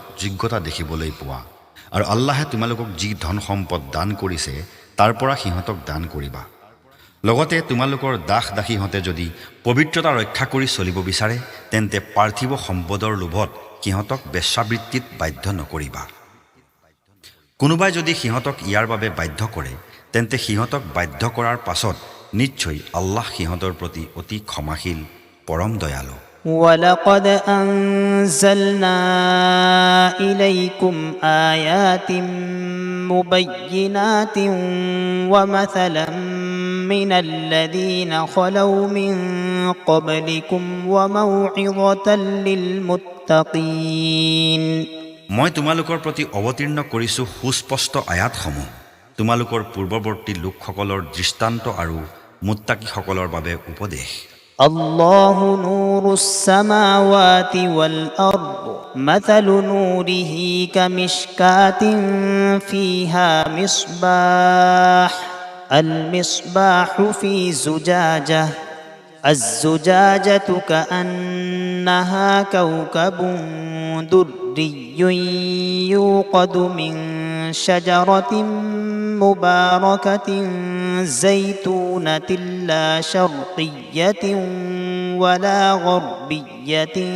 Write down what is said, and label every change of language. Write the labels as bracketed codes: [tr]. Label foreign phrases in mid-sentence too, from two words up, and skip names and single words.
[as] যোগ্যতা দেখিবলৈ পোৱা আৰু আল্লাহে তোমালোকক যি ধন সম্পদ দান কৰিছে তাৰ পৰা সিহঁতক দান কৰিবা লগতে তোমালোকৰ দাস দাসীহঁতে যদি পবিত্ৰতা ৰক্ষা কৰি চলিব বিচাৰে তেন্তে পাৰ্থিৱ সম্পদৰ লোভত সিহঁতক বেশ্যাবৃত্তিত বাধ্য নকৰিবা কোনোবাই যদি সিহঁতক ইয়াৰ বাবে বাধ্য কৰে তেন্তে সিহঁতক বাধ্য কৰাৰ পাছত নিশ্চয় আল্লাহ সিহঁতৰ প্ৰতি অতি ক্ষমাশীল পৰম দয়ালু [ar] ولقد أنزلنا إليكم آيات مبينات ومثلا من الذين خلوا من قبلكم وموعظة للمتقين [as] মই তোমালোকৰ প্ৰতি অৱতীৰ্ণ কৰিছো সুস্পষ্ট আয়াতসমূহ তোমালোকৰ পূৰ্বৱৰ্তী লোকসকলৰ দৃষ্টান্ত আৰু মুত্তাকিসকলৰ বাবে উপদেশ الله نور السماوات والأرض مثل نوره كمشكاة فيها مصباح المصباح في زجاجة الزجاجة كأنها كوكب دري يوقد من شجرة مباركة زيتونة لا شرقية ولا غربية